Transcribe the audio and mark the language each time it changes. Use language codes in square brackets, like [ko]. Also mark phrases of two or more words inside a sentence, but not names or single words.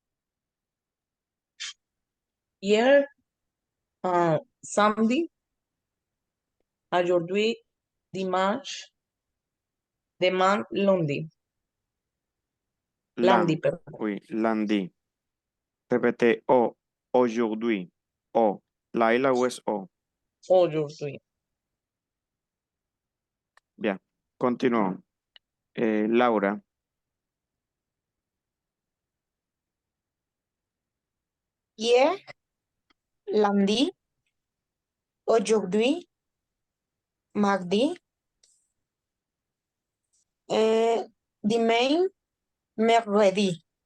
[fr] Hier, samedi. Aujourd'hui, dimanche. Demain, lundi. Lundi, perdón. Oui, lundi. Répétez o, aujourd'hui. O. [es] La I la U es O. [fr] Aujourd'hui. Bien. Continuons. Laura. Hier, lundi, aujourd'hui, mardi, demain, mercredi.